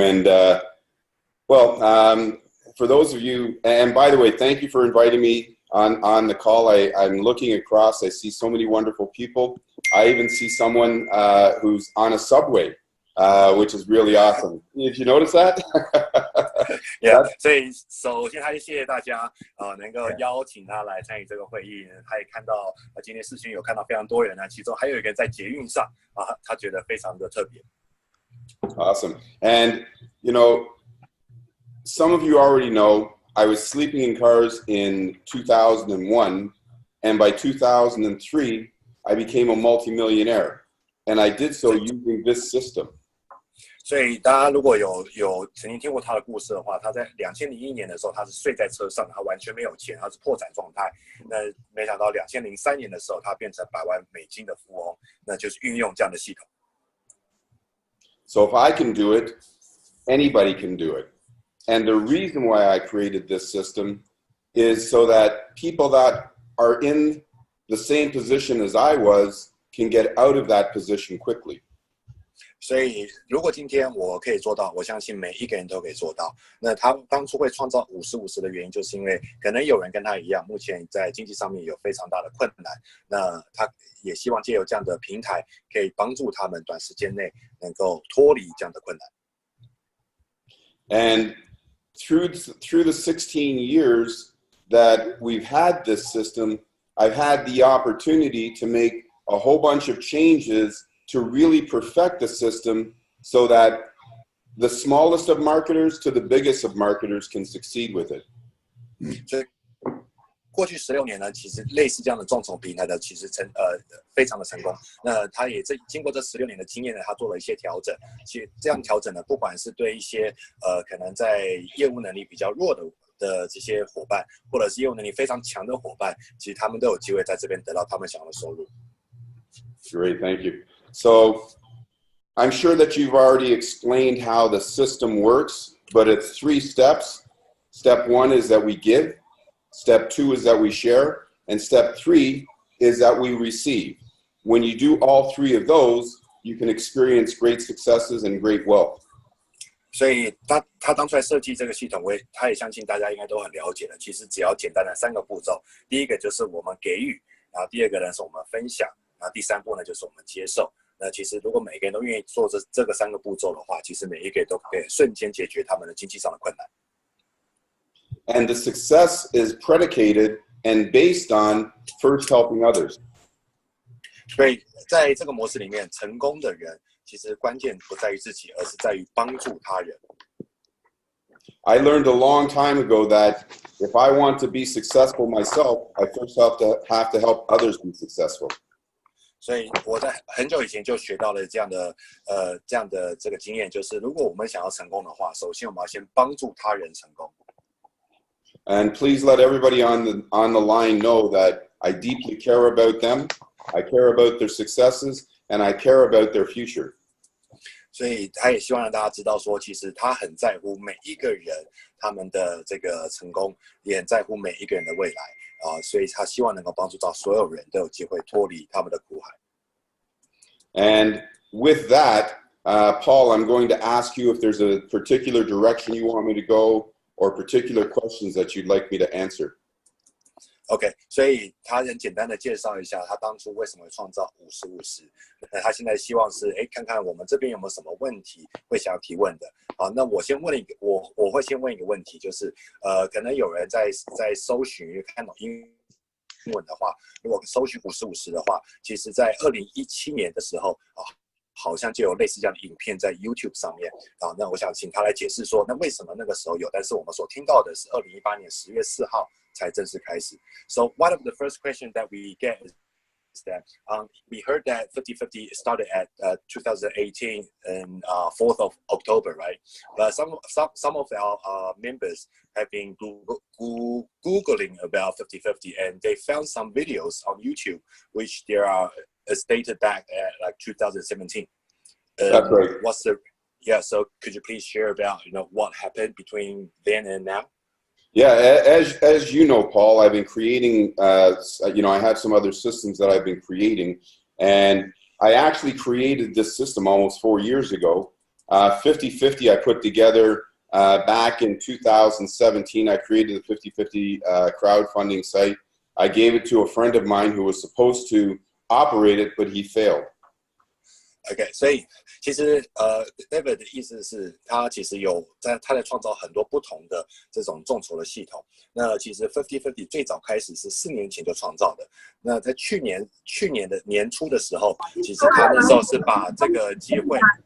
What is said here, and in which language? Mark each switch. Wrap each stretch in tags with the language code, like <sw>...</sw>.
<en>And for those of you, and by the way, thank you for inviting me on the call. I'm looking across. I see so many wonderful people. I even see someone who's on a subway, which is really awesome. Did you notice that? Yeah.</en> <zh>所以首先还是谢谢大家能够邀请他来参与这个会议。他也看到今天视讯有看到非常多人呢，其中还有一个人在捷运上他觉得非常的特别。</zh> <en>Awesome. And some of you already know I was sleeping in cars in 2001, and by 2003, I became a multimillionaire, and I did so using this system.</en> <zh>所以大家如果有曾经听过他的故事的话，他在2001年的时候，他是睡在车上，他完全没有钱，他是破产状态。那没想到2003年的时候，他变成100万美金的富翁，那就是运用这样的系统。</zh> <en>So if I can do it, anybody can do it. And the reason why I created this system is so that people that are in the same position as I was can get out of that position quickly.</en> <zh>所以，如果今天我可以做到，我相信每一个人都可以做到。那他当初会创造50-50的原因，就是因为可能有人跟他一样，目前在经济上面有非常大的困难。那他也希望借由这样的平台，可以帮助他们短时间内能够脱离这样的困难。</zh> <en>And through the 16 years that we've had this system, I've had the opportunity to make a whole bunch of changes to really perfect the system so that the smallest of marketers to the biggest of marketers can succeed with it.</en> <zh>所以过去16年呢，其实类似这样的众筹平台呢，其实非常的成功。那他也经过这16年的经验呢，他做了一些调整。其实这样调整呢，不管是对一些可能在业务能力比较弱的这些伙伴，或者是业务能力非常强的伙伴，其实他们都有机会在这边得到他们想要的收入。</zh> <en>Great, thank you. So I'm sure that you've already explained how the system works, but it's 3 steps. Step 1 is that we give. Step 2 is that we share. And step 3 is that we receive. When you do all 3 of those, you can experience great successes and great wealth.</en> <zh>所以他当初来设计这个系统，他也相信大家应该都很了解了。其实只要简单的3个步骤，第一个就是我们给予，然后第二个呢是我们分享，然后第3步呢就是我们接受。那其实如果每个人都愿意做这个3个步骤的话，其实每一个人都可以瞬间解决他们的经济上的困难。</zh> <en>And the success is predicated and based on first helping others.</en> <zh>所以在这个模式里面，成功的人其实关键不在于自己，而是在于帮助他人。</zh> <en>I learned a long time ago that if I want to be successful myself, I first have to help others be successful.</en> <zh>所以我在很久以前就学到了这样的这个经验，就是如果我们想要成功的话，首先我们要先帮助他人成功。</zh> <en>And please let everybody on the line know that I deeply care about them, I care about their successes, and I care about their future.</en> <zh>所以他也希望让大家知道说，其实他很在乎每一个人他们的这个成功，也很在乎每一个人的未来。所以他希望能够帮助到所有人都有机会脱离他们的苦海。</zh> <en>And with that, Paul, I'm going to ask you if there's a particular direction you want me to go or particular questions that you'd like me to answer.</en> <zh>OK， 所以他很简单的介绍一下他当初为什么会创造50-50。那他现在希望是看看我们这边有没有什么问题会想要提问的。好，那我先问我会先问一个问题，就是可能有人在搜寻看懂英文的话，如果搜寻50-50的话，其实在2017年的时候好像就有类似这样的影片在 YouTube 上面那我想请他来解释说，那为什么那个时候有，但是我们所听到的是2018年10月4号才正式开始。</zh> <en>So one of the first questions that we get is that we heard that 50/50 started at 2018 and 4th of October, right? But some of our members have been Googling about 50/50 and they found some videos on YouTube which there are dated back at like 2017. That's right. So could you please share about what happened between then and now? Yeah, as you know, Paul, I've been creating, I have some other systems that I've been creating, and I actually created this system almost 4 years ago. 50/50 I put together back in 2017. I created the 50/50 crowdfunding site. I gave it to a friend of mine who was supposed to operate it, but he failed.</en> <zh>OK， 所以其实David 的意思是，他其实他在创造很多不同的这种众筹的系统。那其实 50/50 最早开始是4年前就创造的。那在去年的年初的时候，其实他那时候是把这个机会。</zh>